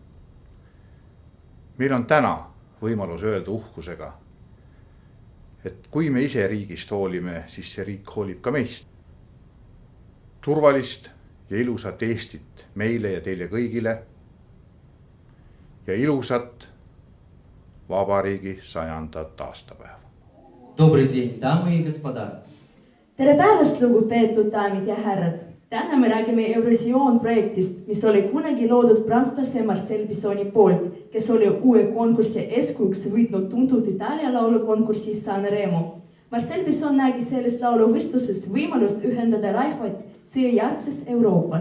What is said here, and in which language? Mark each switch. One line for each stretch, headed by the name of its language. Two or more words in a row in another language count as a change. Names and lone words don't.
Estonian: Meil on täna võimalus öelda uhkusega, et kui me ise riigist hoolime, siis see riik hoolib ka meist. Turvalist ja ilusat Eestit meile ja teile kõigile ja ilusat Vabariigi 100. aastapäeva.
Russian: Добрый день, дамы и господа.
Estonian: Tere päevast, lugupeetud daamid ja härrad! Täna me räägime Eurovisioon projektist, mis oli kunagi loodud prantslase Marcel Bissoni poolt, kes oli uue konkursi eskuks võitnud tuntud Itaalia laulukonkursi Sanremo. Marcel Bisson nägi selles lauluvõistluses võimalust ühendada rahvaid sõjajärgses Euroopas.